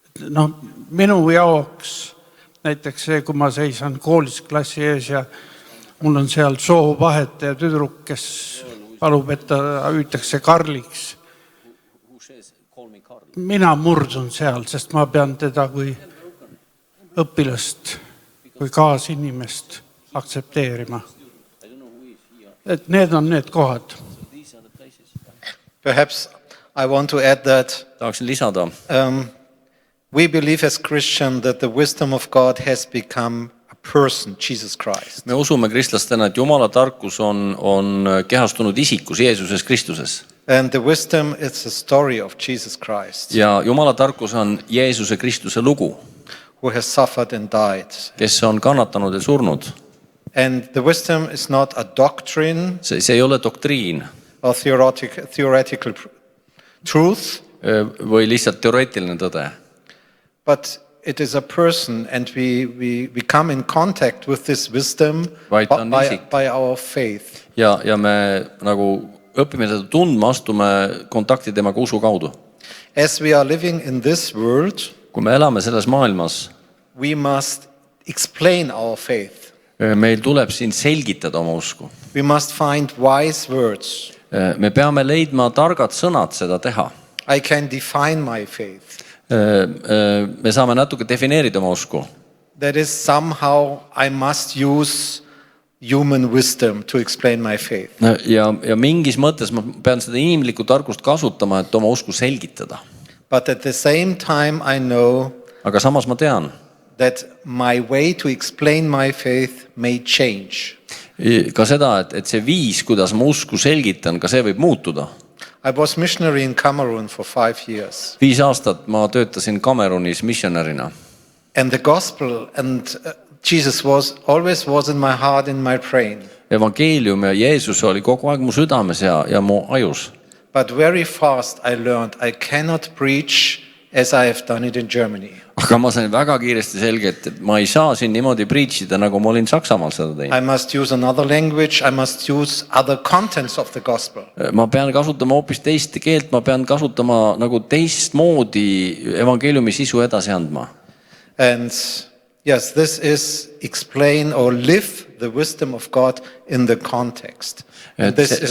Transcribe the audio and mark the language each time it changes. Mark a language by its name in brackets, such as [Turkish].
[Estonian] No, minu jaoks näiteks see, kui ma seisan koolis klassi ees ja mul on seal soovahetaja tüdruk, kes palub, et ta hüütakse Karliks. Mina murdun seal, sest ma pean teda kui õpilast, kui kaasinimest aktsepteerima. Et need on need kohad. [English] Perhaps I want to add that [Estonian] Tahaksin lisada, [English] we believe as Christians that the wisdom of God has become a person, Jesus Christ. [Estonian] me usume kristlastena, et Jumala tarkus on kehastunud isikus Jeesuses Kristuses. [English] And the wisdom is the story of Jesus Christ, [Estonian] Ja Jumala tarkus on Jeesuse Kristuse lugu, [English] who has suffered and died. [Estonian] kes on kannatanud ja surnud. [English] And the wisdom is not a doctrine [Estonian] See ei ole doktriin [English] or theoretical truth, [Estonian] või lihtsalt teoreetiline tõde, [English] but it is a person, and we come in contact with this wisdom [Estonian] Vaid ta on isik. [English] by our faith. [Estonian] ja me nagu õpime teda tundma, astume kontakti temaga usu kaudu. [English] As we are living in this world, [Estonian] Kui me elame selles maailmas, [English] we must explain our faith. [Estonian] meil tuleb siin selgitada oma usku. [English] We must find wise words. [Estonian] Me peame leidma targad sõnad seda teha. [English] I can define my faith. [Estonian] Me saame natuke defineerida oma usku. [English] That is somehow I must use human wisdom to explain my faith. [Estonian] Ja mingis mõttes ma pean seda inimlikku tarkust kasutama, et oma usku selgitada. [English] But at the same time I know [Estonian] Aga samas ma tean, [English] that my way to explain my faith may change. [Estonian] ka seda, et see viis, kuidas ma usku selgitan, ka see võib muutuda. [English] I was missionary in Cameroon for 5 years. [Estonian] 5 aastat ma töötasin Kamerunis missionärina. [English] And the gospel and Jesus always was in my heart, in my brain. [Estonian] Evangeelium ja Jeesus oli kogu aeg mu südames ja mu ajus. [English] But very fast I learned I cannot preach as I have done it in Germany. [Estonian] Aga ma sain väga kiiresti selgelt, et ma ei saa siin niimoodi preachida, nagu ma olin Saksamaal seda teinud. [English] I must use another language, I must use other contents of the gospel. [Estonian] Ma pean kasutama hoopis teist keelt, ma pean kasutama nagu teistmoodi evangeeliumi sisu edasi andma. [English] And yes, this is explain or live the wisdom of God in the context. And this